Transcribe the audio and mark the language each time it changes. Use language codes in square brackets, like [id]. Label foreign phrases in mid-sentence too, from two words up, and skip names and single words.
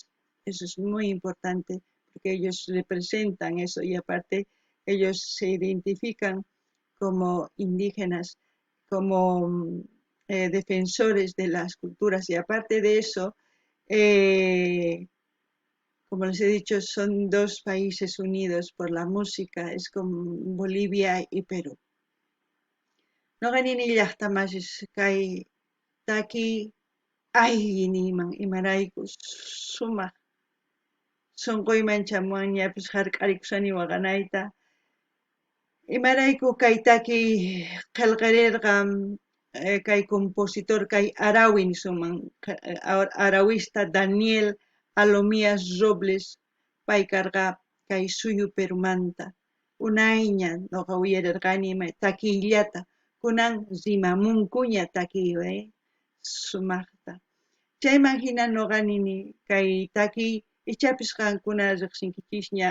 [es] Eso es muy importante porque ellos representan eso y aparte ellos se identifican como indígenas, como defensores de las culturas y aparte de eso, eh, como les he dicho, son dos países unidos por la música, es como Bolivia y Perú. [qu] No ganini llaqtamasish kay taki ayniman imaraykus sumaq sunquyman chamuwan ñapis hark'arikusani waqanayta. Imarayku kay taki qillqirirqa kay compositor kay Arawi nisunman, arawista Daniel Alomías Robles paykarqa kay suyu Perumanta unayña noqa uyararqani takiyllata kunan rimamunkuña takiy sumaqta chayman hina noqa nini kay takiy ichapis qankuna riqsinkichis ña